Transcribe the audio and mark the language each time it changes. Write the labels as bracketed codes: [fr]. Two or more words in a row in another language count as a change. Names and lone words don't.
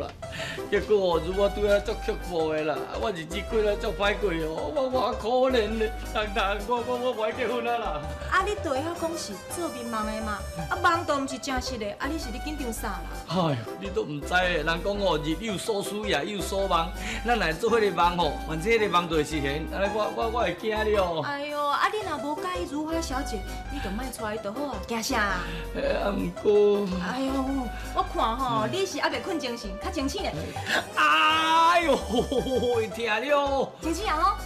[nan] 结果哦，如我对我足刻薄的啦，我日子过得足歹过哦，我偌可怜咧，我不爱结婚啊啦。啊，你对遐讲是做面梦的嘛？啊，梦都毋是真实的，啊，你是咧紧张啥啦？哎，你都唔知诶，人讲哦，日有所思夜有所梦，咱来做迄个梦吼，反正迄个梦就会实现，安尼我会惊了。哎呦，啊，你若无介意如花小姐，你就莫带伊就好啊，惊啥？啊，毋过。哎呦，我看吼，你是还袂困精神，较清醒咧。哎呦，会痛了。清醒啊吼？